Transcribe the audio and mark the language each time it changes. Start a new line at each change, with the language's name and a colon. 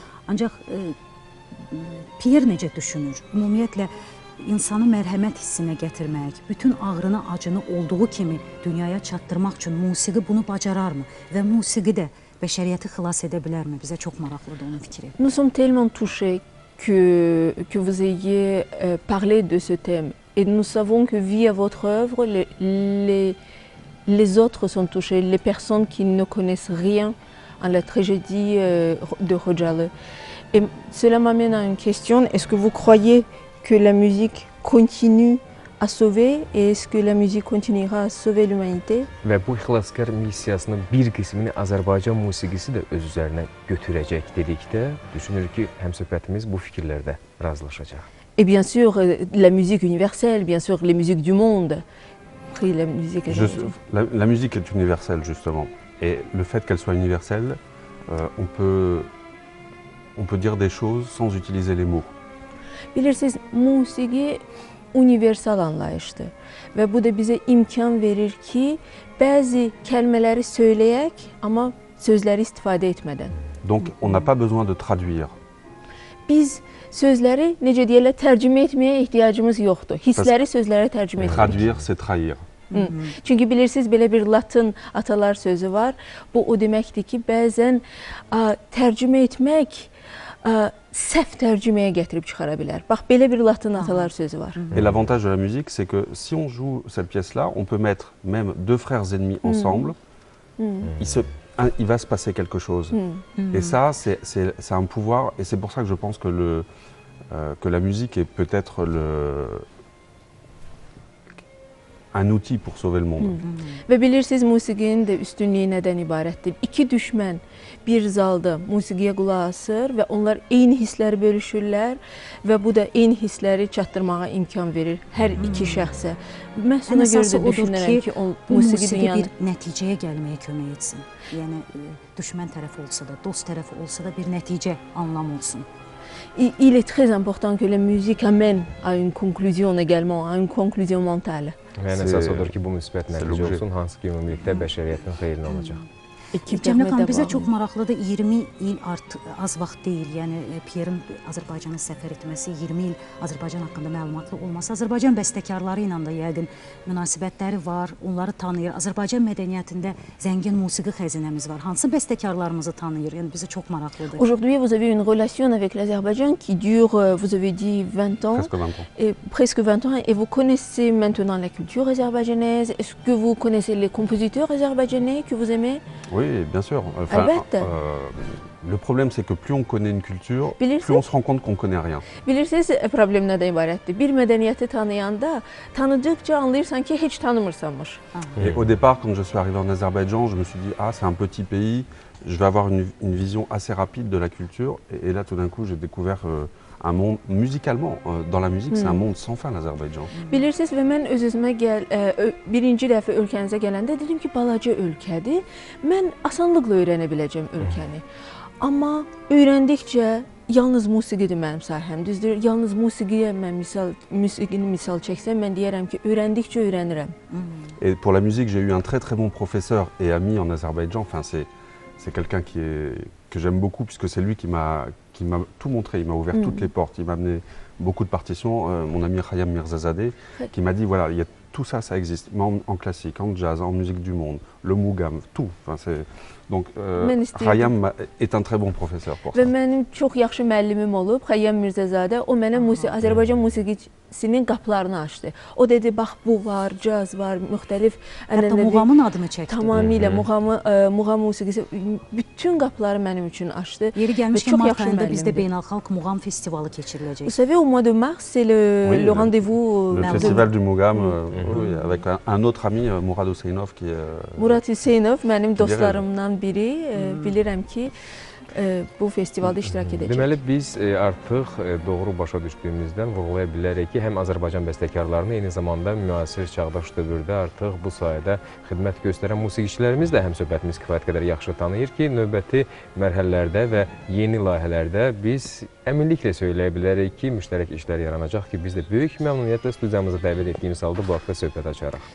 Azerbaijani: Ancaq Pierre necə düşünür? Ümumiyyətlə, insanı mərhəmət hissinə gətirmək, bütün ağrını, acını olduğu kimi dünyaya çatdırmaq üçün musiqi bunu bacararmı? Və musiqi də bəşəriyyəti xilas edə bilərmi? Bizə çox maraqlıdır onun fikri.
French: Nous sommes tellement touchés que vous ayez parlé de ce thème. Et nous savons que via votre œuvre, les autres sont touchés, les personnes qui ne connaissent rien à la tragédie de Khojaly. Et cela m'amène à une question, est-ce que vous croyez que la musique continue à sauver et est-ce que la musique continuera à sauver l'humanité?
Azerbaijani: Və bu xilaskar missiyasının bir qismini Azərbaycan musiqisi də öz üzərinə götürəcək dedikdə, düşünürük ki, həmsöhbətimiz bu fikirlərdə razılaşacaq.
French: Et bien sûr, la musique universelle, bien sûr, les musiques du monde. La musique la musique est universelle, justement. Et le fait qu'elle soit universelle, on peut dire des choses sans utiliser les mots.
Azerbaijani: Bilirsiniz, musiqi universal anlayışdır. Və bu da bizə imkan verir ki, bəzi kəlmələri söyləyək, amma sözləri istifadə etmədən.
French: Donc, on n'a pas besoin de traduire.
Azerbaijani: Biz sözləri, necə deyirlər, tərcümə etməyə ehtiyacımız yoxdur. Hissləri sözlərə tərcümə etmək.
French: Traduire, c'est trahir.
Azerbaijani: Çünki bilirsiniz, belə bir latın atalar sözü var. Bu o deməkdir ki, bəzən tərcümə etmək səhv tərcüməyə gətirib çıxara bilər. Bax, belə bir latın atalar sözü var.
French: Et l'avantage de la musique, c'est que si on joue cette pièce-là, on peut mettre même deux frères ennemis ensemble, il va se passer quelque chose. Et ça, c'est un pouvoir, et c'est pour ça que je pense que la musique est peut-être un outil pour sauver le monde.
Azerbaijani: Və bilirsiniz, musiqinin də üstünlüyü nədən ibarətdir? İki düşmən bir zalda musiqiyə qulaq asır və onlar eyni hissləri bölüşürlər və bu da eyni hissləri çatdırmağa imkan verir hər iki şəxsə. Məhz ona görə də düşünürəm ki, bu musiqi bir nəticəyə gəlməyə kömək etsin. Yəni, düşmən tərəfi olsa da, dost tərəfi olsa da bir nəticə, anlam olsun.
French: Il est très important que la musique amène à une conclusion également, à une conclusion mentale.
Azerbaijani: Və ən əsas odur ki, bu müsbət nəticə olsun, hansı ki, ümumilikdə bəşəriyyətin xeyrinə olacaq. Cəmilə xanım, bizə çox maraqlıdır, 20 il az vaxt deyil, yəni Pierre'in Azərbaycana səfər etməsi, 20 il Azərbaycan haqqında məlumatlı olması, Azərbaycan bəstəkarları ilə də yəqin münasibətləri var, onları tanıyır. Azərbaycan mədəniyyətində zəngin musiqi xəzinəmiz var. Hansı bəstəkarlarımızı tanıyır? Yəni bizə çox maraqlıdır.
French: Aujourd'hui, vous avez une relation avec l'Azerbaïdjan qui dure, vous avez dit 20 ans. Presque 20 ans. Et presque 20 ans. Et vous connaissez maintenant la culture azerbaïdjanaise. Est-ce que vous connaissez les compositeurs azerbaïdjanais que vous aimez? Oui, bien sûr. Enfin, le problème, c'est que plus on connaît une culture, plus on se rend compte qu'on ne connaît rien.
Azerbaijani: Bilirsiniz, problem nədən ibarətdir? Bir mədəniyyəti tanıyanda, tanıdıqca anlayırsan ki, heç tanımırsanmış.
French: Et au départ, quand je suis arrivé en Azerbaïdjan, je me suis dit, ah, c'est un petit pays, je vais avoir une vision assez rapide de la culture. Et là, tout d'un coup, j'ai découvert un monde, musicalement, dans la musique, c'est un monde sans fin, l'Azerbaïdjan.
Azerbaijani: Bilirsiniz, və mən öz-özümə birinci dəfə ölkənizə gələndə dedim ki, balaca ölkədir, mən asanlıqla öyrənə biləcəm ölkəni. Amma öyrəndikcə, yalnız musiqidir mənim sahəm, düzdür? Yalnız musiqiyə mən musiqini misal çəksəm, mən deyərəm ki, öyrəndikcə öyrənirəm.
French: Et pour la musique, j'ai eu un très très bon professeur et ami en Azerbaïdjan. Enfin, c'est quelqu'un que j'aime beaucoup puisque c'est lui qui m'a tout montré, il m'a ouvert toutes les portes, il m'a amené beaucoup de partitions, mon ami Khayam Mirzazadeh, qui m'a dit voilà, il y a tout ça, ça existe, mais en classique, en jazz, en musique du monde, le Mugam, tout. Enfin, donc, Xayyam est un très bon professeur pour ça.
Azerbaijani: Və mənim çox yaxşı müəllimim olub, Xayyam Mirzəzadə. O mənə Azərbaycan musiqisinin qapılarını açdı. O dedi, bax bu var, caz var, müxtəlif Hətta muğamın adını çəkdi. Tamamilə muğam musiqisi bütün qapıları mənim üçün açdı. Yeri gəlmişkən mart ayında bizdə beynəlxalq muğam festivalı keçiriləcək.
French: Vous savez, au mois de mars, c'est le rendez-vous. Le festival du Mugam, oui, avec un autre ami, Mourad Hüseyinov, qui est...
Azerbaijani: Murad Hüseynov mənim dostlarımdan biri. Bilirəm ki, bu festivalda iştirak edəcək. Deməli, biz artıq doğru başa düşdüyümüzdən vurğulaya bilərik ki, həm Azərbaycan bəstəkarlarını, eyni zamanda müasir çağdaş dövrdə artıq bu sayədə xidmət göstərən musiqiçilərimiz də həm söhbətimiz kifayət qədər yaxşı tanıyır ki, növbəti mərhələlərdə və yeni layihələrdə biz əminliklə söyləyə bilərik ki, müştərək işlər yaranacaq ki, biz də böyük məmnuniyyətlə studiyamızı dəvət etdiyimiz halda bu haqda söhbət açarıq.